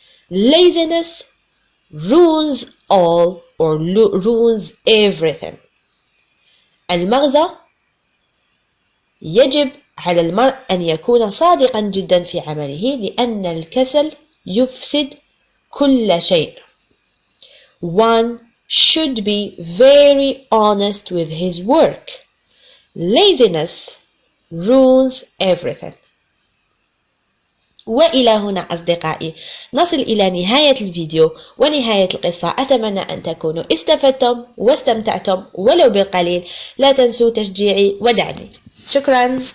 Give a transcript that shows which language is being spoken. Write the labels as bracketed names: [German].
[English] Laziness ruins all or ruins everything. [Arabic] المغزى: يجب على المرء أن يكون صادقا جدا في عمله لأن الكسل يفسد كل شيء. [English] One should be very honest with his work. Laziness ruins everything. [Arabic] وإلى هنا أصدقائي نصل إلى نهاية الفيديو ونهاية القصة. أتمنى أن تكونوا استفدتم واستمتعتم ولو بالقليل. لا تنسوا تشجيعي ودعمي. شكرا.